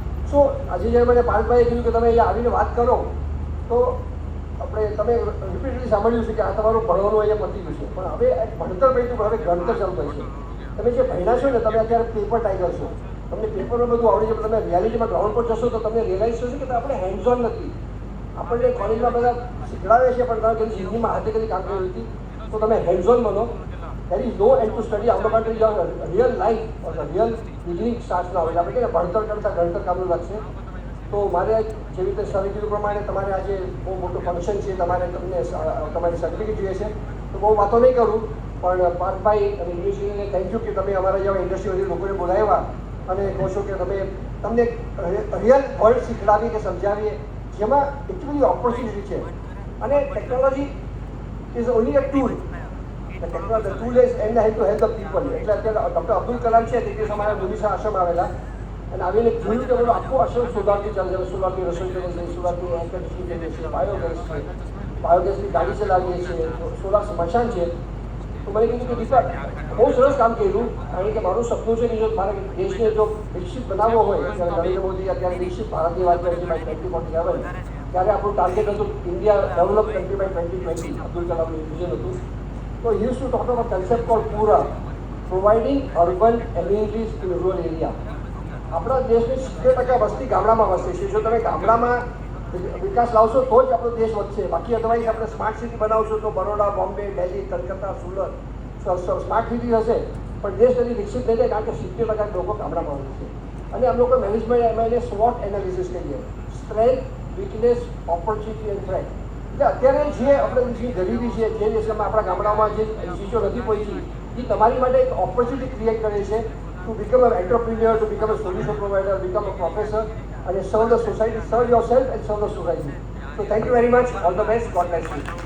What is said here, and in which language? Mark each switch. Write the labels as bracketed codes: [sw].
[gu] સો આજે જ્યારે મને પાર્થભાઈએ કીધું કે તમે અહીંયા આવીને વાત કરો, તો આપણે તમે રિપીટેડલી સાંભળ્યું છે કે આ તમારું ભણવાનું અહીંયા પતી ગયું છે, પણ હવે એક ભણતર પડ્યું, પણ હવે ગણતર ચાલુ થાય છે. તમે જે ભણ્યા છો ને, તમે અત્યારે પેપર ટાઈગર છો, તમને પેપરમાં બધું આવડી છે, પણ તમે રિયાલિટીમાં ગ્રાઉન્ડ પર જશો તો તમને રિયલાઇઝ થશે કે આપણે હેન્ડ્સ ઓન નથી. આપણને કોલેજમાં બધા શીખડાવે છે, પણ તમે કદી જિંદગીમાં હાથે કદી કામ કર્યું નથી. તો તમે હેન્ડ્સ ઓન બનો. [en] there is no end to study. our country your real life or the real beginning starts now. [gu] એટલે આપણે કહીએ ભણતર કરતાં ગણતર કામનું લાગશે. તો મારે જેવી રીતે સરે કીધું પ્રમાણે તમારે આજે બહુ મોટું ફંક્શન છે, તમને તમારી સર્ટિફિકેટ જોઈએ છે, તો બહુ વાતો નહીં કરું, પણ પાર્થભાઈ અને યુનિવર્સિટીને થેન્ક યુ કે તમે અમારા જેવા ઇન્ડસ્ટ્રીમાંથી લોકોને બોલાવ્યા અને કહો છો કે તમને રિયલ વર્લ્ડ શીખડાવી કે સમજાવીએ, જેમાં એટલી બધી ઓપોર્ચ્યુનિટી છે. [en] અને technology is only a tool. The tool is in the hand to help the people. [gu] એટલે અત્યારે ડૉક્ટર અબ્દુલ કલામ છે, તે દિવસ અમારા મુનિષા આશ્રમ આવેલા અને આવીને જોયું કે બધું આખું આશ્રમ સોલારથી ચાલે છે. સોલારથી રસોઈ કરે છે, સોલારથી એર કન્ડિશનિંગ કરીએ છીએ, બાયોગેસની ગાડી ચલાવીએ છીએ, સોલાર સ્મશાન છે. તો મને કીધું કે દીપક બહુ સરસ કામ કર્યું, કારણ કે મારું સપનું છે કે જો મારે દેશને જો વિકસિત બનાવવો હોય, નરેન્દ્ર મોદી અત્યારે વિકસિત ભારતની વાત કરે છે બાય 2047, ત્યારે આપણું ટાર્ગેટ હતું India develop country by 2020. Abdul કલામનું vision હતું. [en] So he used to talk about a concept called PURA, providing urban amenities in rural area. [gu] આપણા દેશની 70% વસ્તી ગામડામાં વસે છે. જો તમે ગામડામાં વિકાસ લાવશો તો જ આપણો દેશ વધશે. બાકી અદરવાઇઝ આપણે સ્માર્ટ સિટી બનાવશો તો બરોડા, બોમ્બે, દિલ્હી, કલકત્તા, સુરત સ્માર્ટ સિટી હશે, પણ દેશ કદી વિકસિત નહીં થાય, કારણ કે 70% લોકો ગામડામાં વસે છે. અને આમ લોકો મેનેજમેન્ટ એમાં એને SWOT એનાલિસિસ કહીએ, strength, weakness, opportunity and threat. એટલે અત્યારે જે આપણે જે ગરીબી છે, જે દેશમાં આપણા ગામડાઓમાં જે ચીજો નથી પહોંચી, એ તમારી માટે એક ઓપોર્ચ્યુનિટી ક્રિએટ કરે છે [en] to become an entrepreneur, to become a solution provider, become a professor, and serve the society, serve yourself and serve the society. So thank you very much. All the best. God bless you.